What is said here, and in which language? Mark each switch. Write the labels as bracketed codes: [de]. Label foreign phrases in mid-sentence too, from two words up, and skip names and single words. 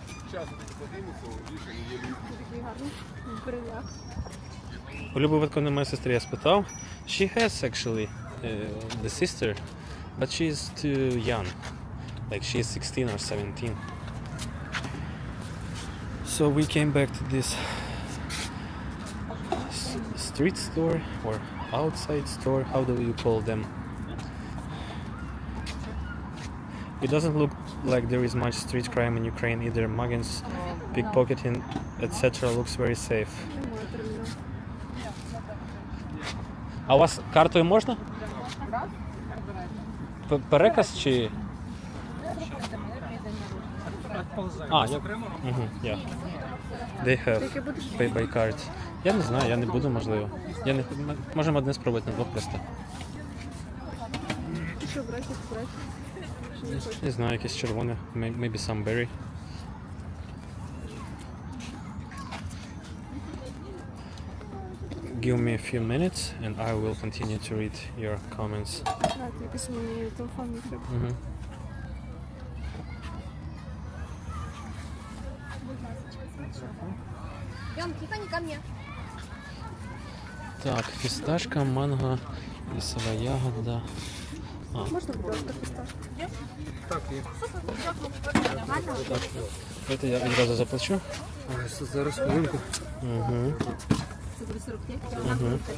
[uk] Такий гарний. В брилях. У Люби випадку немає сестри, я спитав. [en] She has actually the sister, but she is too young. Like she is 16 or 17. So we came back to this street store or outside store. How do you call them? It doesn't look like there is much street crime in Ukraine either. Muggings, pickpocketing, etc. looks very safe. [uk] Немає терміну. А у вас картою можна? Переказ чи? А, я... Угу, [en] yeah. They have [uk] Тільки будеш? [en] pay by card. [uk] Я не знаю, я не буду, можливо. Я не... Можемо одне спробувати на двох просто. Що брати, брати? Чи не хочеш? Не знаю, якесь червоне. [en] Maybe some berry. Give me a few minutes and I will continue to read your comments. [uk] Так, якось мені телефон не треба. Угу. [ru] Идем, Тиффани, ко мне. [uk] Так, фісташка, манго, лісова ягода. Можна, будь ласка, фісташку? Це я відразу заплачу. Зараз хвилинку. Угу. Угу.